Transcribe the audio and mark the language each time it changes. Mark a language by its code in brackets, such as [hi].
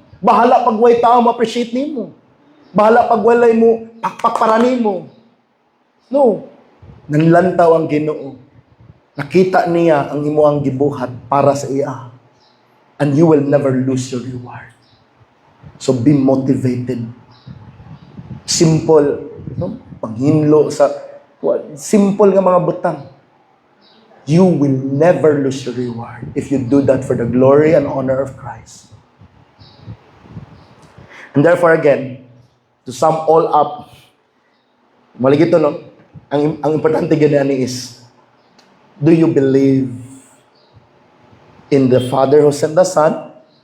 [ceb] Bahala pag way tao ma-appreciate nimo. Bahala pag walay mo pakpakparani mo. No. Nanlantaw ang Ginoo. Nakita niya ang imuang gibuhat para sa iya. [en] And you will never lose your reward. So be motivated. Simple, no? [ceb] Paghinlo sa simple nga mga butang. [en] You will never lose your reward if you do that for the glory and honor of Christ. And therefore again, to sum all up, [ceb] maligito no, ang importante ganyan [en] is, do you believe in the Father who sent the Son?